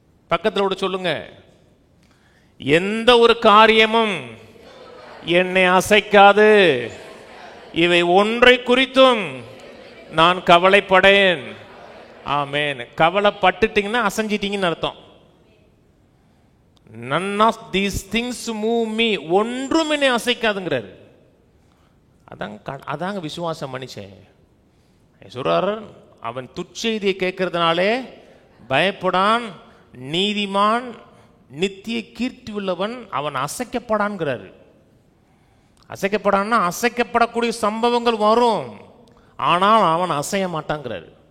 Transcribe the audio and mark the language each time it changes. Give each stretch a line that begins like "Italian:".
Tamil: பக்கத்தில் விட சொல்லுங்க, எந்த ஒரு காரியமும் என்னை அசைக்காது, இவை ஒன்றை குறித்தும் நான் கவலைப்படேன். ஆமென். கவலைப்பட்டுட்டீங்கன்னா அசைஞ்சிட்டீங்கன்னு அர்த்தம்.
English: none of these things move me,
Tamil: ஒன்றும் என்னை அசைக்காதுங்கிறாரு. அதாங்க விசுவாசம் மனுஷன் சொல்றாரு. அவன் துச்செய்தியை கேட்கறதுனாலே பயப்படான், நீதிமான் நித்திய கீர்த்தி உள்ளவன் அவன் அசைக்கப்படான்ங்கிறாரு. அசைக்கப்படான்னா அசைக்கப்படக்கூடிய சம்பவங்கள் வரும், ஆனால் அவன் அசைய மாட்டாங்கிறாரு.